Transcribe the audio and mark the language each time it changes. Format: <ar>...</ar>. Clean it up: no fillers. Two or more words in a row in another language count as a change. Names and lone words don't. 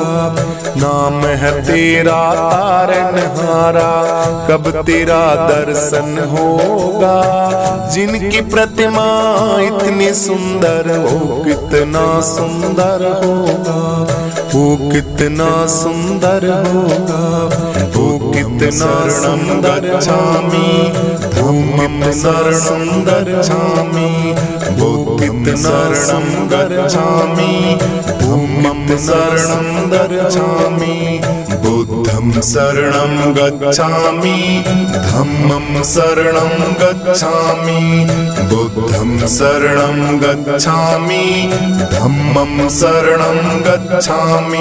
<hi>नाम है तेरा तारनहारा, कब तेरा दर्शन होगा। जिनकी प्रतिमा इतनी सुंदर वो कितना सुंदर होगा, वो कितना सुंदर होगा, वो कितना सुंदर</hi> <pi>गच्छामि, धम्मं शरणं गच्छामि,</pi> <hi>वो कितना सुंदर</hi> <pi>गच्छामि, धम्मं शरणं गच्छामि, बुद्धं शरणं गच्छामि, धम्मं शरणं गच्छामि, बुद्धं शरणं गच्छामि, धम्मं शरणं गच्छामि,</pi>